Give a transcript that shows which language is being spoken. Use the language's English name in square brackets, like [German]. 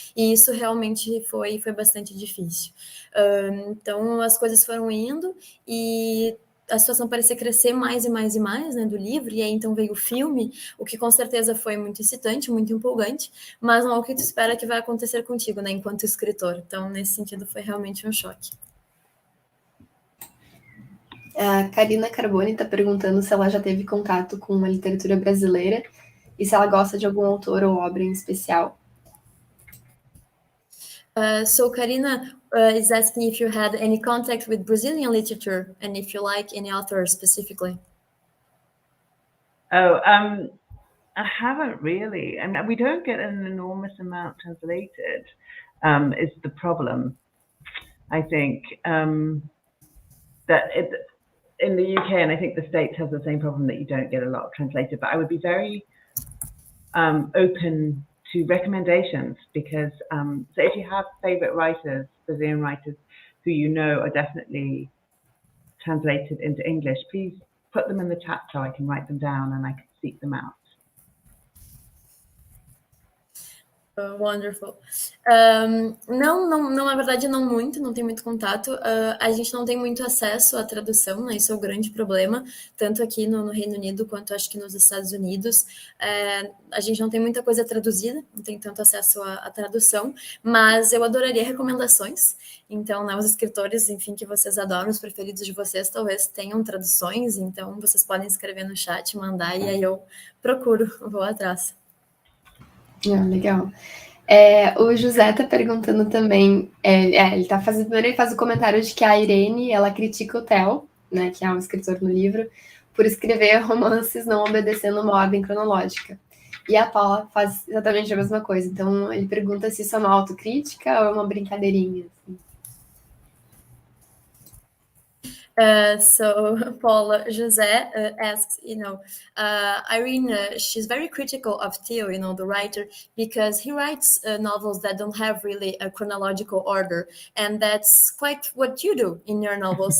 [Portuguese] E isso realmente foi bastante difícil. Então, as coisas foram indo, e a situação parecia crescer mais e mais e mais, né, do livro, e aí então veio o filme, o que com certeza foi muito excitante, muito empolgante, mas não é o que tu espera que vai acontecer contigo, né, enquanto escritor. Então, nesse sentido, foi realmente um choque. A Karina Carboni está perguntando se ela já teve contato com a literatura brasileira e se ela gosta de algum autor ou obra em especial. [English] So Karina is asking if you had any contact with Brazilian literature and if you like any author specifically. I haven't really. I mean, we don't get an enormous amount translated, is the problem. I think that in the UK, and I think the States has the same problem, that you don't get a lot translated, but I would be very open to recommendations, because so if you have favorite writers, Brazilian writers, who are definitely translated into English, please put them in the chat so I can write them down and I can seek them out. Wonderful. [Portuguese] Não, na verdade, não tem muito contato. A gente não tem muito acesso à tradução, né? Isso é o grande problema, tanto aqui no Reino Unido quanto acho que nos Estados Unidos. A gente não tem muita coisa traduzida, não tem tanto acesso à tradução, mas eu adoraria recomendações. Então, né, os escritores, enfim, que vocês adoram, os preferidos de vocês, talvez tenham traduções, então vocês podem escrever no chat, mandar, e aí eu procuro, vou atrás. Legal. O José tá perguntando também, primeiro ele faz o comentário de que a Irene, ela critica o Theo, né, que é um escritor no livro, por escrever romances não obedecendo uma ordem cronológica. E a Paula faz exatamente a mesma coisa. Então, ele pergunta se isso é uma autocrítica ou é uma brincadeirinha, assim. [English] So Paula José asks, Irene, she's very critical of Theo, the writer, because he writes novels that don't have really a chronological order, and that's quite what you do in your novels.